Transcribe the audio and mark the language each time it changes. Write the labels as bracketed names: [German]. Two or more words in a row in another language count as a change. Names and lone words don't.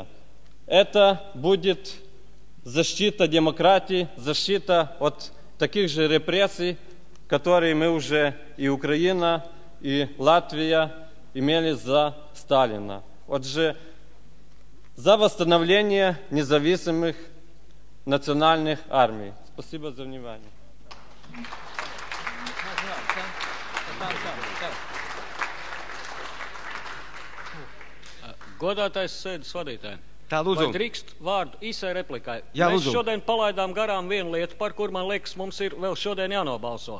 [Russian] Это будет защита демократии, защита от таких же репрессий, которые мы уже и Украина, и Латвия имели за Сталина. Отже, за восстановление независимых национальных армий. Спасибо за внимание. [Latvian] Godātais sēdes vadītāji. Tā, lūdzu. Vai drīkst vārdu īsai replikai? Jā, Mēs lūdzu. šodien palaidām garām vienu lietu, par kur, man liekas, mums ir vēl šodien jānobalso.